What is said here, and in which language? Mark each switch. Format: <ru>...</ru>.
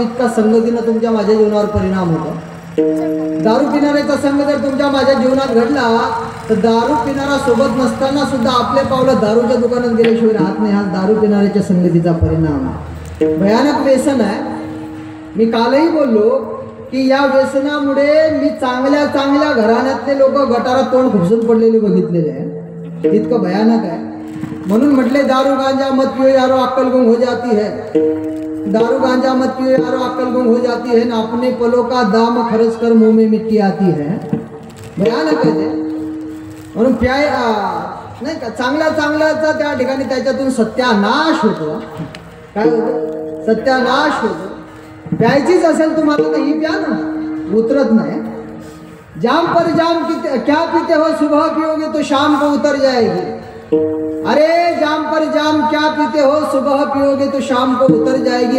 <mr>इतका संगतीनं तुमच्या माझ्या जीवनावर परिणाम होतो. दारू पिणाऱ्याचा संघ जर तुमच्या माझ्या जीवनात घडला तर दारू पिणारा सोबत नसताना सुद्धा आपले पावलं दारूच्या दुकानात गेल्याशिवाय राहत नाही. हा दारू पिणाऱ्याच्या संगतीचा परिणाम भयानक व्यसन आहे. मी कालही बोललो की या व्यसनामुळे मी चांगल्या चांगल्या घराण्यातले लोक गटारात तोंड खुपसून पडलेले बघितलेले आहे. इतकं भयानक आहे. म्हणून म्हटले</mr> <hi>दारू गांजा मत पियो यारो अक्कल गुम हो जाती है. दारू गांजा मत पियो यारो अक्कल गुम हो जाती है. ना अपने पलों का दाम खर्च कर मुंह में मिट्टी आती है.</hi> <mr>भयानक आहे ते. म्हणून नाही का चांगल्या चांगल्याचा त्या ठिकाणी त्याच्यातून सत्यानाश होतो. काय होतं? सत्यानाश होतो. प्यायचीच असेल तुम्हाला तर ही प्या ना, उतरत नाही.</mr> <hi>जाम पर जाम क्या पीते हो सुबह पियोगे तो शाम को उतर जाएगी. अरे जाम पर जाम क्या पीते हो सुबह पियोगे तो शाम को उतर जाएगी.</hi>